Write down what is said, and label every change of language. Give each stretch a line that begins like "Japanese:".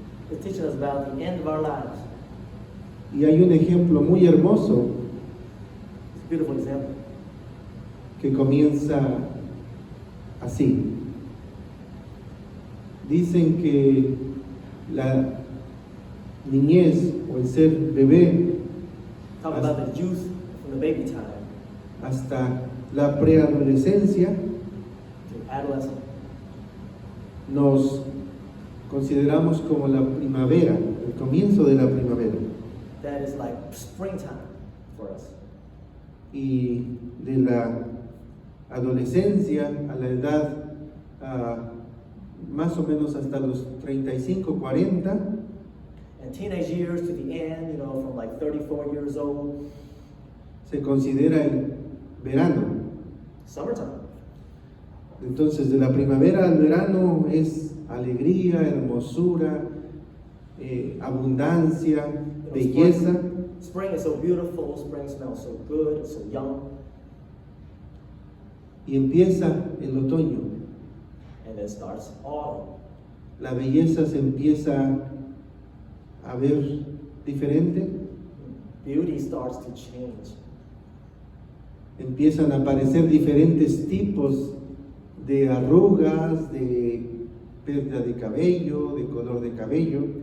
English: is teaching us about the end of our lives.
Spanish: Y hay un ejemplo muy hermoso
English: It's a beautiful example.
Spanish: que comienza así. Dicen que la niñez o el ser bebé
English: Talk about the youth from the baby time
Spanish: hasta la preadolescencia
English: to adolescent.
Spanish: nos consideramos como la primavera, el comienzo de la primavera.
English: That is like springtime for us.
Spanish: Y de la adolescencia a la edad más o menos hasta los 35, 40,
English: And teenage years to the end, from like 34 years old,
Spanish: se considera el verano.
English: summertime.
Spanish: Entonces, de la primavera al verano es alegría, hermosura, abundancia, belleza.
English: Spring is so beautiful, spring smells so good, it's so young.
Spanish: Y empieza el otoño.
English: And then starts autumn.
Spanish: La belleza se empieza a ver diferente.
English: Beauty starts to change.
Spanish: Empiezan a aparecer diferentes tipos de arrugas, de pérdida de cabello, de color de cabello.